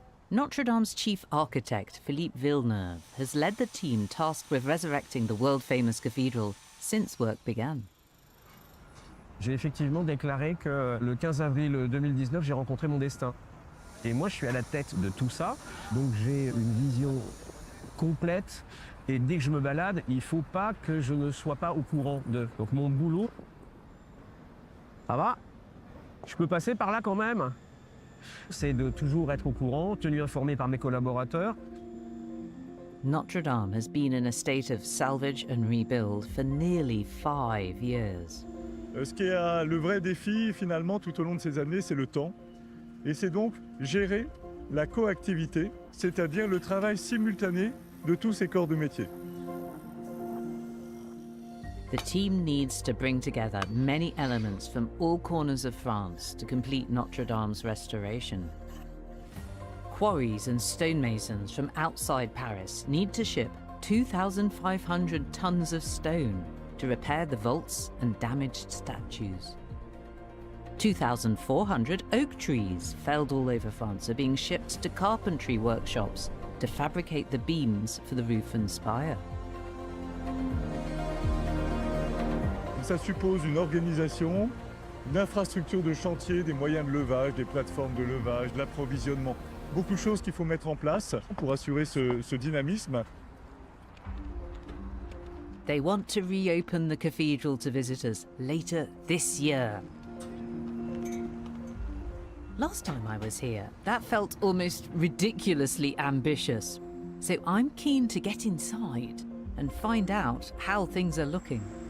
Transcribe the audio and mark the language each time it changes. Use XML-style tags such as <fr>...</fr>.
<en>Notre Dame's chief architect, Philippe Villeneuve, has led the team tasked with resurrecting the world-famous cathedral since work began.</en> <fr>J'ai effectivement déclaré que le 15 avril 2019, j'ai rencontré mon destin. Et moi, je suis à la tête de tout ça, donc j'ai une vision complète. Et dès que je me balade, il ne faut pas que je ne sois pas au courant de. Donc mon boulot, ça va? Je peux passer par là quand même? C'est de toujours être au courant, tenu informé par mes collaborateurs.</fr> <en>Notre Dame has been in a state of salvage and rebuild for nearly 5 years.</en> <fr>Ce qui est le vrai défi finalement tout au long de ces années, c'est le temps. Et c'est donc gérer la coactivité, c'est-à-dire le travail simultané de tous ces corps de métier.</fr> <en>The team needs to bring together many elements from all corners of France to complete Notre Dame's restoration. Quarries and stonemasons from outside Paris need to ship 2,500 tons of stone to repair the vaults and damaged statues. 2,400 oak trees felled all over France are being shipped to carpentry workshops to fabricate the beams for the roof and spire.</en> <fr>Ça suppose une organisation, une infrastructure de chantier, des moyens de levage, des plateformes de levage, de l'approvisionnement. Beaucoup de choses qu'il faut mettre en place pour assurer ce dynamisme.</fr> <en>They want to reopen the cathedral to visitors later this year. Last time I was here, that felt almost ridiculously ambitious. So I'm keen to get inside and find out how things are looking.</en>